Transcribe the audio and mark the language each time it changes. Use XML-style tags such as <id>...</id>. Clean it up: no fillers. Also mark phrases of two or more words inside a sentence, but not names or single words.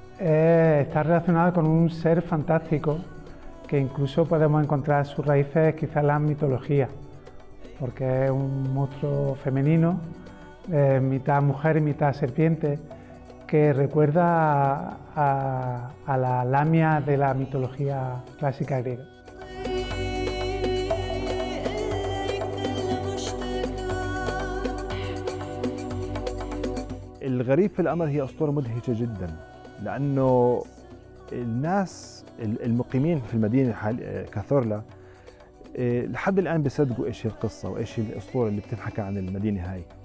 <es>Está relacionada con un ser fantástico que incluso podemos encontrar sus raíces quizás en la mitología, porque es un monstruo femenino, mitad mujer y mitad serpiente, que recuerda a la Lamia de la mitología clásica griega.</es> <ar>الغريب في الأمر هي أسطورة مدهشة جدا، لأنه الناس المقيمين في المدينة كاثورلا لحد الآن بيصدقوا إيش هي القصة وإيش هي الأسطورة اللي بتنحكى عن المدينة هاي.</ar>